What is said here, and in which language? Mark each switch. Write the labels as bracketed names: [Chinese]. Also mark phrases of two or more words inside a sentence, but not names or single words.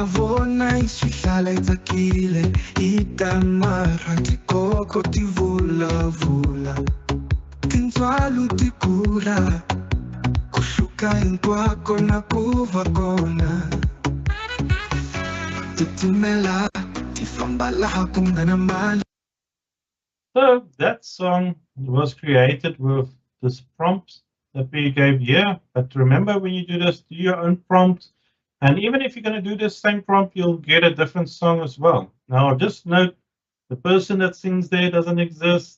[Tsonga] vona yi swi hlala yi tsakile yi ta marha tikoko ti vulavula tintswalo ti kula ku hluka hinkwako na ku va kona titimela ti famba laha ku nga na mali. [English] So that song was created with this prompt that we gave here. But remember, when you do this, do your own prompt. And even if you're going to do the same prompt, you'll get a different song as well. Now, just note, the person that sings there doesn't exist.